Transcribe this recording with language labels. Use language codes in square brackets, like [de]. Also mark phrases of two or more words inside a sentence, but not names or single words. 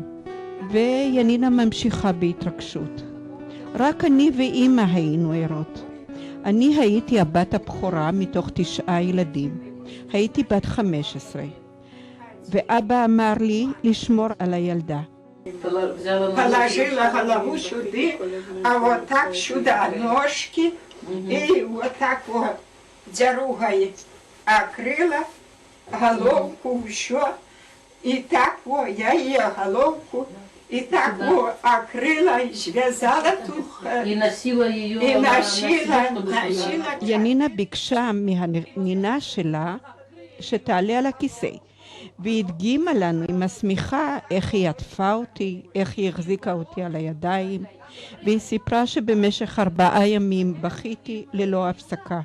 [he] וינינה ממשיכה בהתרגשות. רק אני ואימא היינו ערות. אני הייתי הבת הבכורה מתוך 9 ילדים. הייתי בת 15. ואבא אמר לי לשמור על הילדה. [ru] Положила голову сюда, а вот так сюда ножки, и вот так вот дорогой окрыла головку еще, и так вот я ее головку, и так вот окрыла, и связала тут, היא носила её и носила. [he] ינינה ביקשה מהנינה שלה שתעלה על הכיסא. והיא הדגימה לנו עם השמיכה איך היא עטפה אותי, איך היא החזיקה אותי על הידיים, והיא סיפרה שבמשך 4 ימים בכיתי ללא הפסקה.